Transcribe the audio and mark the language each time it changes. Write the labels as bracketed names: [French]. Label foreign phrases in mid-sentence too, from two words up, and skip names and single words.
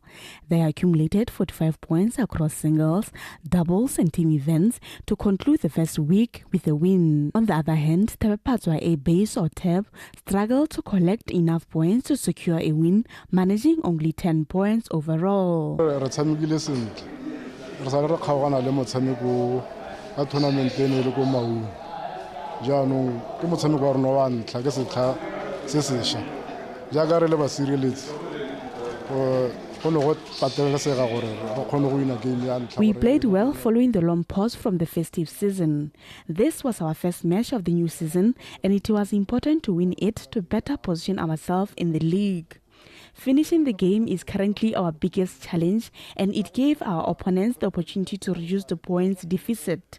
[English] They accumulated 45 points across singles, doubles and team events to conclude the first week with a win. On the other hand, Thebaphatswa A base or TEB struggled to collect enough points to secure a win, managing only 10 points overall. [Tswana] jaanong ke motshameko wa rona wa ntlha ke setlha se sešwa jaaka re le basireletsi go ne go patelesega gore re kgone go wina game ya ntlha. [English] We played well following the long pause from the festive season. This was our first match of the new season and it was important to win it to better position ourselves in the league. Finishing the game is currently our biggest challenge and it gave our opponents the opportunity to reduce the points deficit.